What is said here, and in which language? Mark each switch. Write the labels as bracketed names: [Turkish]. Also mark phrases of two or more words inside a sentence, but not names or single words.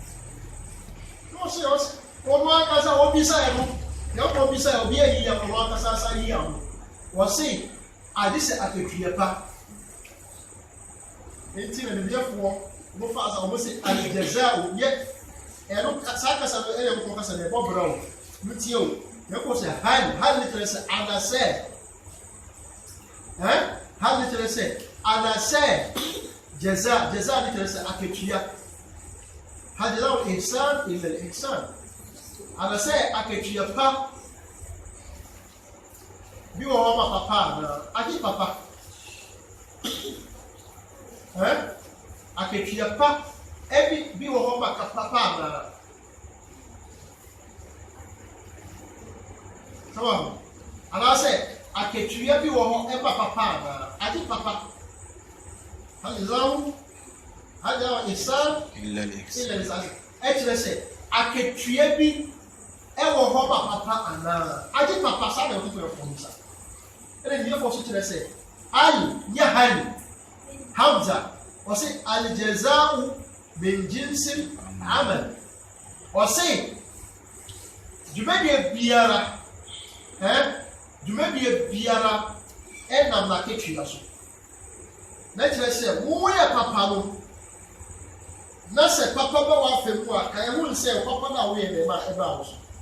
[Akan] ɔsɛ ɔno ankasa obisa yɛ no yɛ ɔno obisa yɛ obi ayi yɛ ɔno ankasa asa yi yɛ no wɔse ade sɛ aketua pa enti na nibiɛfoɔ mofa asa ɔmo se al-jaza'u yɛ ɛno saa kasa no ɛyɛ nkɔ kasa na ɛbɔ brɛ o mutie o yɛkɔ sɛ hal ne kyerɛ sɛ anasɛ hal ne kyerɛ sɛ anasɛ jaza ne kyerɛ sɛ aketua [Arabic] هل جزاء الإحسان إلا الإحسان [Akan] anasɛ aketua pa bi wɔ hɔ ma papa na agye papa aketua pa ebi bi wɔ hɔ ma papa na sɛwɔn anasɛ aketua bi wɔ hɔ ɛba papa na agye papa [Arabic] هل جزاء الإحسان إلا الإحسان [Akan] ɛkyerɛ sɛ aketua bi ɛwɔ hɔ ma papa ana agye papa saa na ɛwɔ fɔ nsa ɛna nyɛ fɔ so kyerɛ sɛ ali nyɛ hali hamza ɔse [Arabic] الجزاء من جنس العمل [Akan] ɔse dwumadie biara ɛnam n'aketua so na kyerɛ sɛ woyɛ papa no na sɛ papa bɛ w'afɛ mu a ka ɛho nsɛ papa no a woyɛ nɛɛma ɛbɛ wo so